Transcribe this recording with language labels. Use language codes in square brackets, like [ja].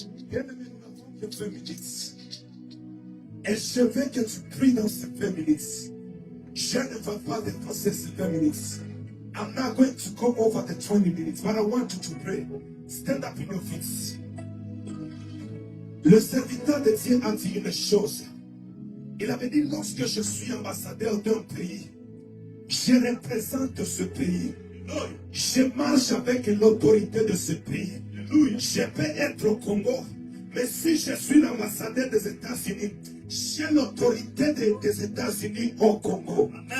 [fr] Bien-aimé, nous n'avons que 20 minutes. Et je veux que tu pries dans ces 20 minutes. Je ne vais pas dépasser ces 20 minutes. [en] I'm not going to go over the 20 minutes, but I want you to pray. Stand up in your feet. [fr] Le serviteur de Dieu a dit une chose. Il avait dit, lorsque je suis ambassadeur d'un pays, je représente ce pays. Je marche avec l'autorité de ce pays. Je peux être au Congo, mais si je suis l'ambassadeur des États-Unis, j'ai l'autorité des États-Unis au Congo.